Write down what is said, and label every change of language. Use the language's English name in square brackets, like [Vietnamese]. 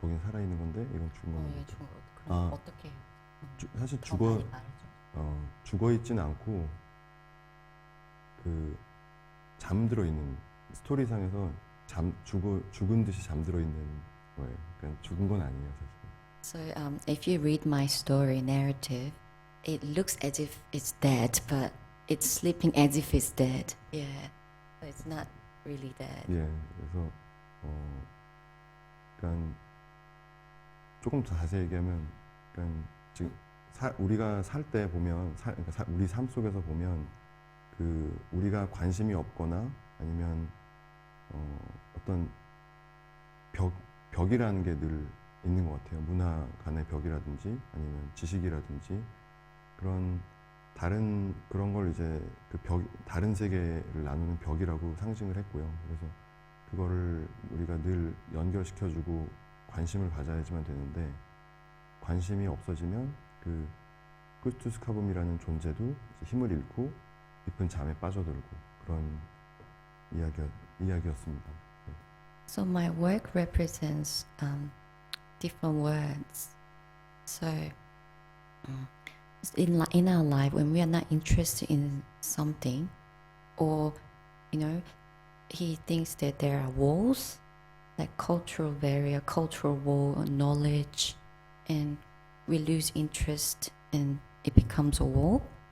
[Korean] 거긴 살아있는 건데 이건 죽은 예, 겁니다. 죽은 거 그럼 아. 어떻게 해요? 사실 더 많이 말해줘. 죽어 있진 않고 그 잠들어 있는 스토리상에서 죽은 듯이 잠들어 있는 거예요. 그러니까 죽은 건 아니에요, 사실. [English] So if you read my story narrative, it looks as if it's dead, but it's sleeping as if it's dead. Yeah, so it's not really dead. [Korean] 예, 그래서 그러니까 조금 더 자세히 얘기하면, 그러니까 지금 우리가 살 때 보면, 그러니까 우리 삶 속에서 보면 그 우리가 관심이 없거나 아니면 어떤 벽이라는 게 늘 있는 것 같아요. 문화 간의 벽이라든지 아니면 지식이라든지 그런 그런 걸 이제 다른 세계를 나누는 벽이라고 상징을 했고요. 그래서 그거를 우리가 늘 연결시켜주고 관심을 가져야지만 되는데 관심이 없어지면 쿠투스카붐이라는 존재도 이제 힘을 잃고 깊은 잠에 빠져들고 그런 이야기였습니다. [English] So my work represents different words. So in our life, when we are not interested in something, or he thinks that there are walls, like cultural barrier, cultural wall, knowledge, and we lose interest, and it becomes a wall.